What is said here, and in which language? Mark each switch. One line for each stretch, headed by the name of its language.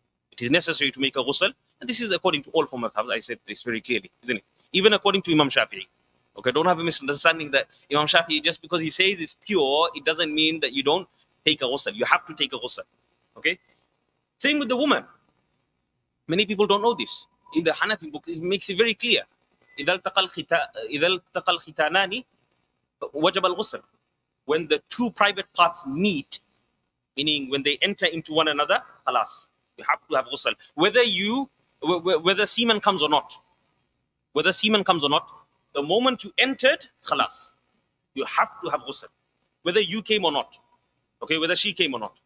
English: It is necessary to make a ghusl, and this is according to all four madhabs. I said this very clearly, isn't it? Even according to Imam Shafi'i. Okay, don't have a misunderstanding that Imam Shafi'i, just because he says it's pure, it doesn't mean that you don't take a ghusl. You have to take a ghusl. Okay? Same with the woman. Many people don't know this. In the Hanafi book, it makes it very clear.
Arabic: إذا التقى الختانان وجب الغسل.
English: When the two private parts meet, meaning when they enter into one another, alas, you have to have ghusl. Whether semen comes or not. Whether semen comes or not, the moment you entered, khalas, you have to have ghusl. Whether you came or not. Okay, whether she came or not.